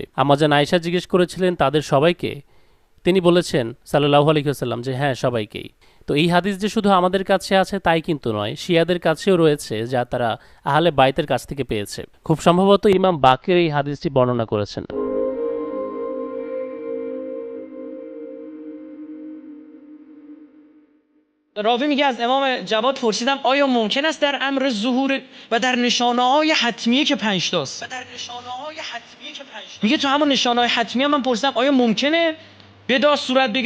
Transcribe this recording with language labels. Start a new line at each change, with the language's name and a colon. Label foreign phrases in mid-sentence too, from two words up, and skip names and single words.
Bangla: আম্মাজান আয়েশা জিজ্ঞেস করেছিলেন তাদের সবাইকে? তিনি বলেছেন
Arabic: صلى الله عليه وسلم
Bangla: যে হ্যাঁ, সবাইকেই। তো এই হাদিস যে শুধু আমাদের কাছে আছে তাই কিন্তু নয়, শিয়াদের কাছেও রয়েছে, যা তারা আহলে বাইতের কাছ থেকে পেয়েছে। খুব সম্ভবত ইমাম বাকির এই হাদিসটি বর্ণনা করেছেন।
Persian: راوی میگه از امام جواد پرسیدم آیا ممکن است در امر ظهور و در نشانه‌های حتمیه که 5 تاست میگه تو همون نشانه‌های حتمیه من پرسیدم آیا ممکنه بدا صورت بگیره؟